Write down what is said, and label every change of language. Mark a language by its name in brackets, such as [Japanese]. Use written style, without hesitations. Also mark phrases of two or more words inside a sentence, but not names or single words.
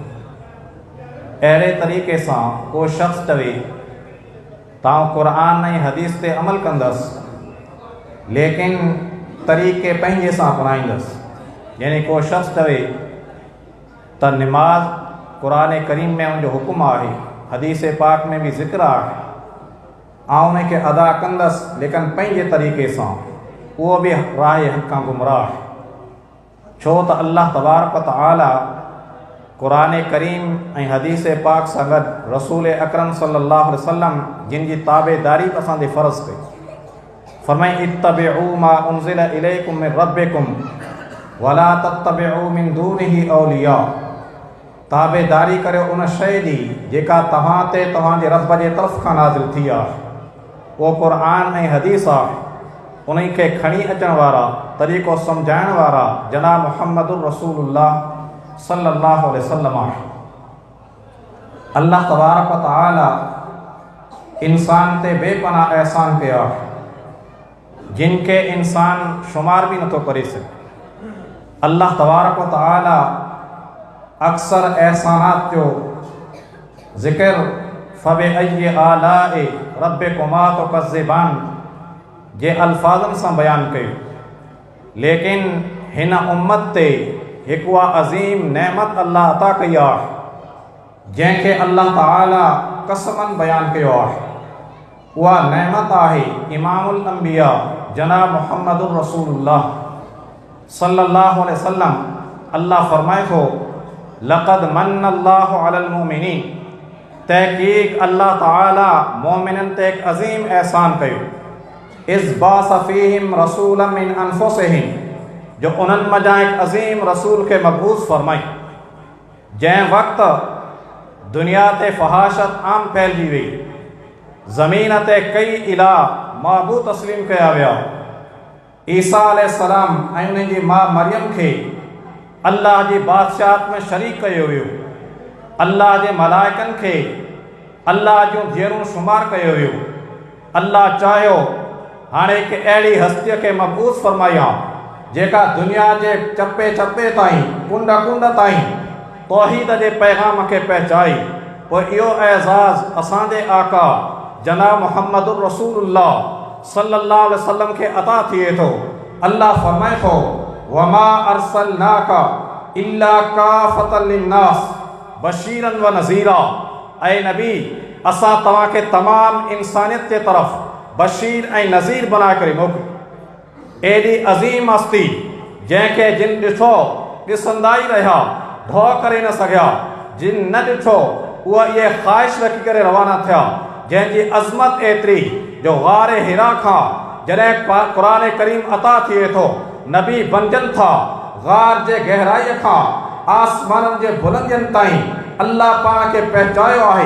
[Sindhi] अहिड़े तरीक़े सां को शख़्स चवे तव्हां क़ुरान ऐं हदीस ते अमल कंदसि लेकिन तरीक़े पंहिंजे सां अपनाईंदसि, यानी को शख़्स चवे त निमाज़ क़ुरान करीम में उनजो हुकुम आहे, हदीस पाक में भी ज़िक्र आहे, ऐं उनखे अदा कंदसि लेकिन पंहिंजे तरीक़े सां, उहो बि राह हक़ खां गुमराह आहे। छो त [Arabic] الله تبارك وتعالى [Sindhi] क़ुरान करीम ऐं हदीस पाक सां गॾु रसूल अकरम [Arabic] صلى الله عليه وسلم [Sindhi] जिन जी ताबेदारी असांजे फ़र्ज़ कई, फरमाई [Arabic] اتبعوا ما أنزل إليكم من ربكم ولا تتبعوا من دونه أولياء. [Sindhi] ताबेदारी करियो उन शइ जी जेका तव्हां ते तव्हांजे रब जे तरफ़ खां नाज़िल थी आहे, उहो क़ुरान ऐं हदीस आहे। उन्हीं के खणी अचण वारा तरीक़ो सम्झाइण वारा जनाब [Arabic] محمد رسول الله صلى الله عليه وسلم [Sindhi] आहे। [Arabic] الله تبارك وتعالى [Sindhi] इंसान ते बेपनाह एहसान कया जिनके इंसान शुमार भी नथो करे सके। [Arabic] الله تبارك وتعالى [Sindhi] अक्सर एहसानात जो ज़िक्र [Arabic] فبأي آلاء ربكما تكذبان [Sindhi] जे अल्फाज़न सां बयान कयो, लेकिन हिन उम्मत ते हिकु अज़ीम नेमत अल्लाह अता कई आहे जंहिंखे अल्लाह ताला कसमन बयान कयो आहे। उहा नेमत आहे [Arabic] إمام الأنبياء [Sindhi] जनाब [Arabic] محمد رسول الله صلى الله عليه وسلم. [Sindhi] अल्लाह फरमाए थो [Arabic] لقد من الله على المؤمنين, [Sindhi] तहक़ीक़ अल्लाह ताला मोमिनन ते एक अज़ीम एहसान कयो। [Arabic] إذ بعث فيهم رسولا من أنفسهم, [Sindhi] जो उन्हनि मज़ा एक अज़ीम रसूल के मबूस फरमाई जंहिं वक़्त दुनिया ते फ़हाशत आम फैलिजी वई, ज़मीन ते कई इला महबूद तस्लीम कया विया। ईसा अलैहिस्सलाम ऐं उन्हनि जी मां मरियम खे अल्लाह जी बादशाहत में शरीक कयो वियो। अल्लाह जे मलाइकनि खे अल्लाह जूं धीअरूं शुमार कयो वियो। अल्लाह चाहियो हाणे हिकु अहिड़ी हस्तीअ खे मबूस फरमाया जेका दुनिया जे चपे चपे ताईं कुंड कुंड ताईं तौहीद जे पैगाम खे पहुचाई। पोइ इहो एज़ाज़ असांजे आका जनाब [Arabic] محمد رسول الله صلى الله عليه وسلم [Sindhi] खे अता थिए थो। अल्लाह फरमाए थो [Arabic] وما أرسلناك إلا كافة للناس بشيرا ونذيرا. [Sindhi] ऐं नबी असां तव्हांखे तमाम इंसानियत जे तरफ़ बशीर ऐं नज़ीर बनाए करे मोकिलियो। एॾी अज़ीम हस्ती जंहिंखे जिन ॾिठो ॾिसंदा ई रहिया, ढो करे न सघिया। जिन न ॾिठो उहा इहे ख़्वाहिश रखी करे रवाना थिया जंहिंजी अज़मत एतिरी जो ग़ारे हिरा खां जॾहिं क़ुरान करीम अता थिए थो नबी बणजनि था, ग़ार जे गहराईअ खां आसमाननि जे बुलंदियनि ताईं अल्लाह पाण खे पहुचायो आहे।